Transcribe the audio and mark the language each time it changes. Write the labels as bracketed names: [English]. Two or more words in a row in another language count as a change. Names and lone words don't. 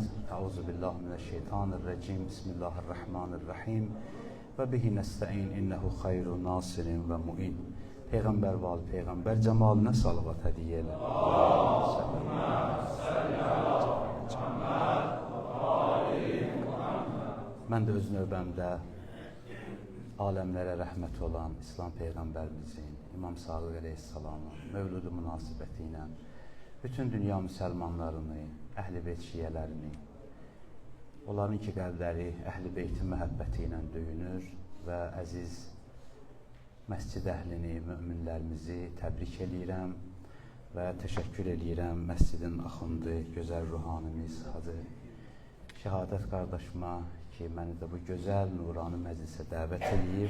[Arabic] أعوذ بالله من الشيطان الرجيم. بسم الله الرحمن الرحيم. وبه نستعين إنه خير ناصر ومعين. [Turkish] Peygamber ve al peygamber cemaline salavat hediye eyle. [Arabic] اللهم صل على محمد وآل محمد. [Azerbaijani] Ben de öz növbəmdə aləmlərə rəhmət olan İslam Peyğəmbərimizin, İmam Sadiq əleyhissalamın mövludu münasibəti ilə bütün dünya müsəlmanlarını, Əhl-i Beyt şiyələrini, Onların ki qəlbləri Əhl-i Beytin məhəbbəti ilə döyünür və əziz məscid əhlini, möminlərimizi təbrik eləyirəm və təşəkkür eləyirəm məscidin axundu, gözəl ruhanimiz Hacı Şəhadət qardaşıma ki, məni də bu gözəl, nurani məclisə dəvət eləyib.